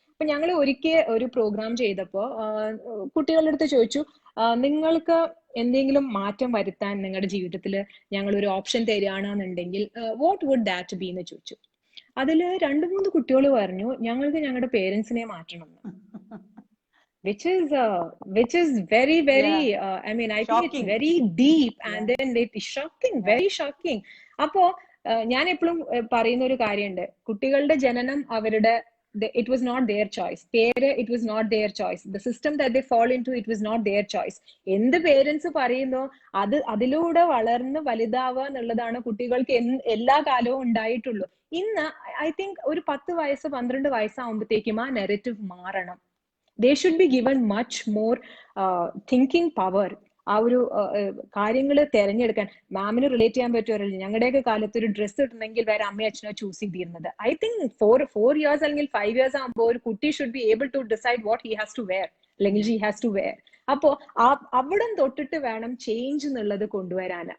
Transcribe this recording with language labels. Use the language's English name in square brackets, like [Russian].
[Malayalam] അപ്പൊ ഞങ്ങൾ ഒരിക്കൽ ഒരു പ്രോഗ്രാം ചെയ്തപ്പോ കുട്ടികളുടെ അടുത്ത് ചോദിച്ചു, നിങ്ങൾക്ക് എന്തെങ്കിലും മാറ്റം വരുത്താൻ നിങ്ങളുടെ ജീവിതത്തിൽ ഞങ്ങൾ ഒരു option തരികയാണെന്നുണ്ടെങ്കിൽ [English] what would that be [Malayalam] എന്ന് ചോദിച്ചു. അതില് 2-3 കുട്ടികൾ പറഞ്ഞു ഞങ്ങൾക്ക് ഞങ്ങളുടെ പേരൻസിനെ മാറ്റണം. [English] which is very I think it's very deep and then it's shocking, very shocking. [Malayalam] അപ്പോ ഞാൻ എപ്പോഴും പറയുന്ന ഒരു കാര്യമുണ്ട്, കുട്ടികളുടെ ജനനം അവരുടെ [English] it was not their choice. It was not their choice. The system that they fall into, it was not their choice. [Malayalam] എന്ത് പേരൻസ് പറയുന്നോ അതിലൂടെ വളർന്ന് വലുതാവുക എന്നുള്ളതാണ് കുട്ടികൾക്ക് എല്ലാ കാലവും ഉണ്ടായിട്ടുള്ളൂ. ഇന്ന് [English] I think [Malayalam] ഒരു 10 വയസ്സ് 12 വയസ്സാവുമ്പോഴത്തേക്കും ആ നെറേറ്റീവ് മാറണം. [English] They should be given much more thinking power. [Malayalam] ആ ഒരു കാര്യങ്ങൾ തിരഞ്ഞെടുക്കാൻ. മാമിന് റിലേറ്റ് ചെയ്യാൻ പറ്റുമല്ലോ, ഞങ്ങളുടെയൊക്കെ കാലത്ത് ഒരു ഡ്രസ്സ് ഇടണമെങ്കിൽ വേറെ അമ്മയും അച്ഛനോ ചൂസ് ചെയ്തിരുന്നത്. [English] I think 4 years അല്ലെങ്കിൽ 5 years [Malayalam] ആകുമ്പോൾ ഒരു കുട്ടി [English] Should be able to decide what he has to wear അല്ലെങ്കിൽ she has to wear. [Malayalam] അപ്പോ അവിടം തൊട്ടിട്ട് വേണം ചേഞ്ച് എന്നുള്ളത് കൊണ്ടുവരാൻ.